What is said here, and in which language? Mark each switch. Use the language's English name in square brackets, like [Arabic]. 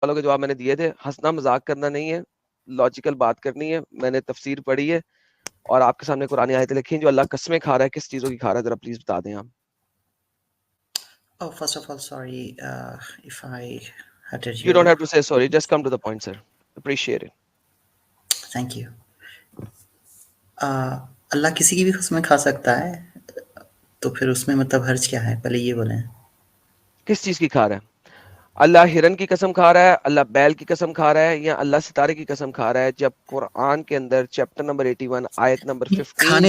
[Urdu] والوں کے جواب میں نے دیے تھے. ہنسنا مذاق کرنا نہیں ہے, لاجیکل بات کرنی ہے. میں نے تفسیر پڑھی ہے اور آپ کے سامنے قرآن آیتیں لکھی ہیں جو اللہ قسمیں کھا رہا ہے, کس چیزوں کی کھا رہا ہے, ذرا پلیز بتا دیں آپ. [English] Oh, first of all, sorry if I hurted You you. don't have to say sorry, just come to the point, sir. Appreciate it. Thank you. [Urdu] اللہ کسی کی بھی قسمیں کھا سکتا ہے, تو پھر اس میں مطلب حرج کیا ہے؟ پہلے یہ بولیں. کس چیز کی کھا رہا ہے؟ اللہ ہرن کی قسم کھا رہا ہے, اللہ بیل کی قسم کھا رہا ہے, یا اللہ ستارے کی قسم کھا رہا ہے؟ جب قرآن کے اندر چیپٹر نمبر 81 آیت نمبر 15